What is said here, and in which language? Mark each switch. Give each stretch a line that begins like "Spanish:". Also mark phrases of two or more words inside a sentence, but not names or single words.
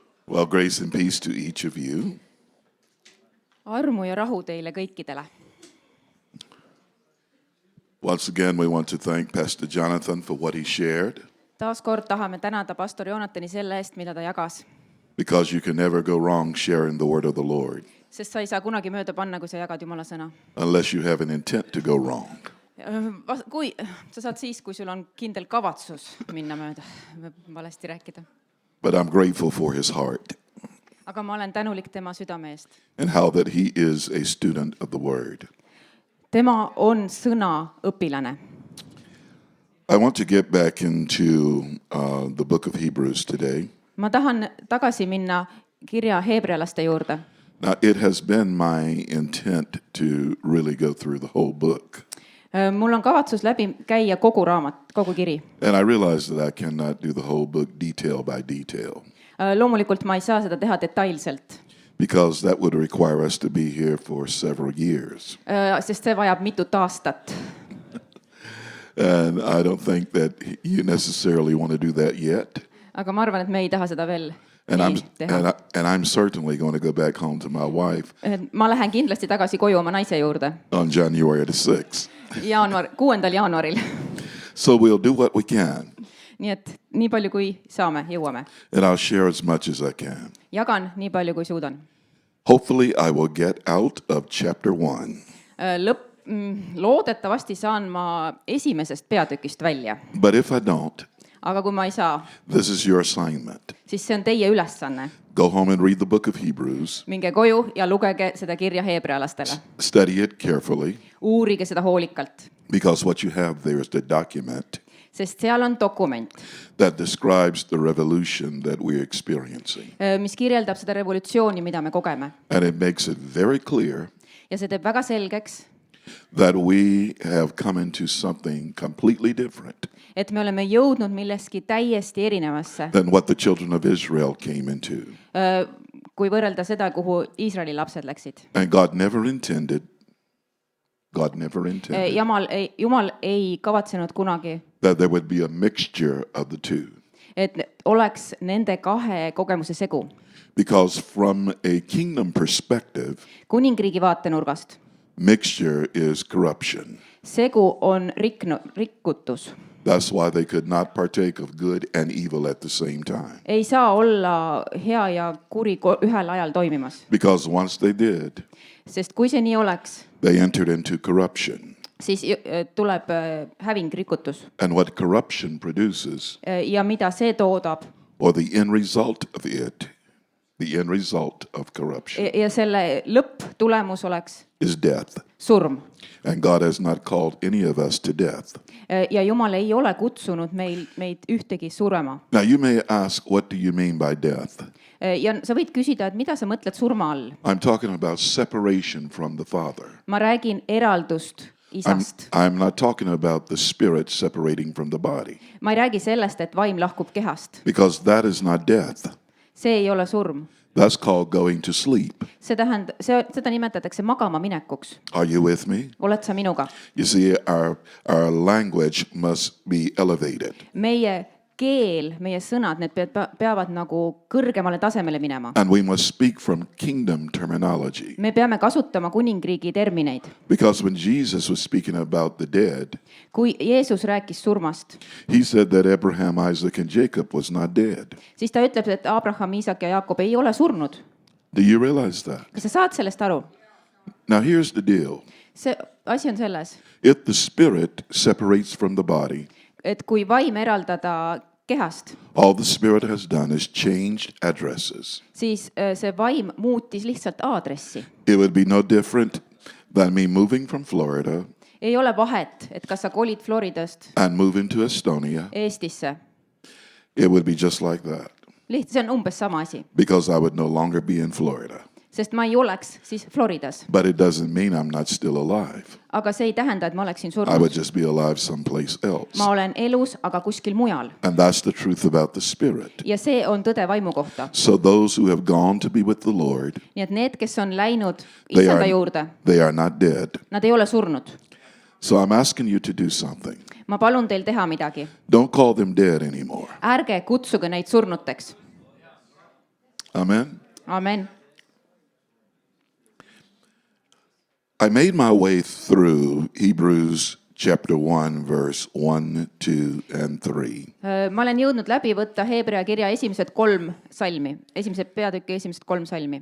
English: Well, grace and peace to each of you.
Estonian: Armu ja rahu teile kõikidele.
English: Once again, we want to thank Pastor Jonathan for what he shared,
Estonian: Taas kord tahame tänada pastor Joonatani selle eest, mida ta jagas.
English: because you can never go wrong sharing the word of the Lord
Estonian: Sest sa ei saa kunagi mööda panna, kui sa jagad Jumala sõna.
English: unless you have an intent to go wrong.
Estonian: Kui sa saad siis, kui sul on kindel kavatsus minna mööda, valesti rääkida.
English: But I'm grateful for his heart
Estonian: Aga ma olen tänulik tema südame eest.
English: and how that he is a student of the word.
Estonian: Tema on sõna õpilane.
English: I want to get back into the book of Hebrews today.
Estonian: Ma tahan tagasi minna kirja heebrealaste juurde.
English: Now, it has been my intent to really go through the whole book.
Estonian: Mul on kavatsus läbi käia kogu raamat, kogu kiri.
English: And I realize that I cannot do the whole book detail by detail,
Estonian: Loomulikult ma ei saa seda teha detailselt,
English: because that would require us to be here for several years.
Estonian: sest see vajab mitut aastat.
English: And I don't think that you necessarily want to do that yet.
Estonian: Aga ma arvan, et me ei taha seda veel
English: And I'm,
Estonian: nii teha.
English: and I'm certainly going to go back home to my wife
Estonian: Ma lähen kindlasti tagasi koju oma naise juurde.
English: on January the 6th.
Estonian: 6. jaanuaril.
English: So we'll do what we can,
Estonian: Nii et nii palju, kui saame, jõuame.
English: and I'll share as much as I can.
Estonian: Jagan nii palju, kui suudan.
English: Hopefully, I will get out of chapter 1.
Estonian: Loodetavasti saan ma esimesest peatükist välja.
English: But if I don't,
Estonian: Aga kui ma ei saa,
English: this is your assignment.
Estonian: siis see on teie ülesanne.
English: Go home and read the book of Hebrews.
Estonian: Minge koju ja lugege seda kirja heebrealastele.
English: Study it carefully,
Estonian: Uurige seda hoolikalt,
English: because what you have there is the document
Estonian: sest seal on dokument,
English: that describes the revolution that we're experiencing.
Estonian: mis kirjeldab seda revolutsiooni, mida me kogeme.
English: And it makes it very clear
Estonian: Ja see teeb väga selgeks,
English: that we have come into something completely different
Estonian: et me oleme jõudnud milleski täiesti erinevasse,
English: than what the children of Israel came into.
Estonian: kui võrrelda seda, kuhu Iisraeli lapsed läksid.
English: And God never intended
Estonian: Jumal ei kavatsenud kunagi,
English: that there would be a mixture of the two.
Estonian: et oleks nende kahe kogemuse segu.
English: Because from a kingdom perspective,
Estonian: Kuningriigi vaatenurgast
English: mixture is corruption.
Estonian: segu on rikkutus.
English: That's why they could not partake of good and evil at the same time.
Estonian: Ei saa olla hea ja kuri ühel ajal toimimas.
English: Because once they did,
Estonian: Sest kui see nii oleks,
English: they entered into corruption.
Estonian: siis tuleb häving, rikutus.
English: And what corruption produces,
Estonian: Ja mida see toodab,
English: or the end result of it, the end result of corruption
Estonian: ja selle lõpptulemus oleks
English: is death.
Estonian: surm.
English: And God has not called any of us to death.
Estonian: Ja Jumal ei ole kutsunud meid ühtegi surema.
English: Now you may ask, what do you mean by death?
Estonian: Ja sa võid küsida, et mida sa mõtled surma all?
English: I'm talking about separation from the Father.
Estonian: Ma räägin eraldust isast.
English: I'm not talking about the spirit separating from the body,
Estonian: Ma ei räägi sellest, et vaim lahkub kehast.
English: because that is not death.
Estonian: See ei ole surm.
English: That's called going to sleep.
Estonian: Seda nimetatakse magama minekuks.
English: Are you with me?
Estonian: Oled sa minuga?
English: You see, our language must be elevated.
Estonian: Meie keel, meie sõnad, need peavad nagu kõrgemale tasemele minema.
English: And we must speak from kingdom terminology.
Estonian: Me peame kasutama kuningriigi termineid.
English: Because when Jesus was speaking about the dead,
Estonian: Kui Jeesus rääkis surmast,
English: he said that Abraham, Isaac, and Jacob was not dead.
Estonian: siis ta ütleb, et Abraham, Iisak ja Jaakob ei ole surnud.
English: Do you realize that?
Estonian: Kas sa saad sellest aru?
English: Now here's the deal.
Estonian: See asi on selles,
English: If the spirit separates from the body,
Estonian: et kui vaim eraldada kehast,
English: all the spirit has done is changed addresses.
Estonian: siis see vaim muutis lihtsalt aadressi.
English: It would be no different than me moving from Florida
Estonian: Ei ole vahet, et kas sa kolid Floridast
English: and moving to Estonia.
Estonian: Eestisse.
English: It would be just like that,
Estonian: See on umbes sama asi,
English: because I would no longer be in Florida.
Estonian: sest ma ei oleks siis Floridas.
English: But it doesn't mean I'm not still alive.
Estonian: Aga see ei tähenda, et ma oleksin
English: I would
Estonian: surnud.
English: just be alive someplace else.
Estonian: Ma olen elus, aga kuskil mujal.
English: And that's the truth about the spirit.
Estonian: Ja see on tõde vaimu kohta.
English: So those who have gone to be with the Lord,
Estonian: Nii et need, kes on läinud
English: They
Estonian: Issanda
English: are-
Estonian: juurde,
English: they are not dead.
Estonian: nad ei ole surnud.
English: So I'm asking you to do something.
Estonian: Ma palun teil teha midagi.
English: Don't call them dead anymore.
Estonian: Ärge kutsuge neid surnuteks.
English: Amen.
Estonian: amen.
English: I made my way through Hebrews chapter 1, verse 1, 2, and 3.
Estonian: Ma olen jõudnud läbi võtta Hebra kirja esimesed 3 salmi, esimese peatüki esimesed 3 salmi.